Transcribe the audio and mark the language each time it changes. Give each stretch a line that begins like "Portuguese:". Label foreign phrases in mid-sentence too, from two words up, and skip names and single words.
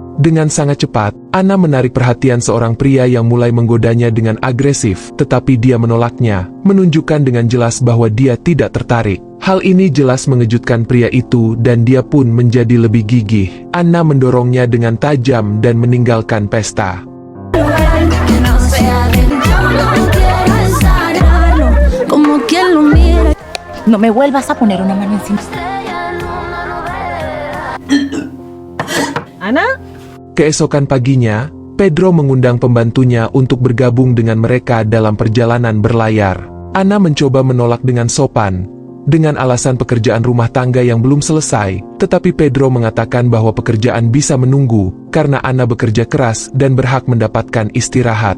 Indonesian: Dengan sangat cepat, Anna menarik perhatian seorang pria yang mulai menggodanya dengan agresif, tetapi dia menolaknya, menunjukkan dengan jelas bahwa dia tidak tertarik. Hal ini jelas mengejutkan pria itu dan dia pun menjadi lebih gigih. Anna mendorongnya dengan tajam dan meninggalkan pesta.
Spanish: No me vuelvas a poner una mano encima. Ana?
Indonesian: Keesokan paginya, Pedro mengundang pembantunya untuk bergabung dengan mereka dalam perjalanan berlayar. Anna mencoba menolak dengan sopan, dengan alasan pekerjaan rumah tangga yang belum selesai, tetapi Pedro mengatakan bahwa pekerjaan bisa menunggu, karena Anna bekerja keras dan berhak mendapatkan istirahat.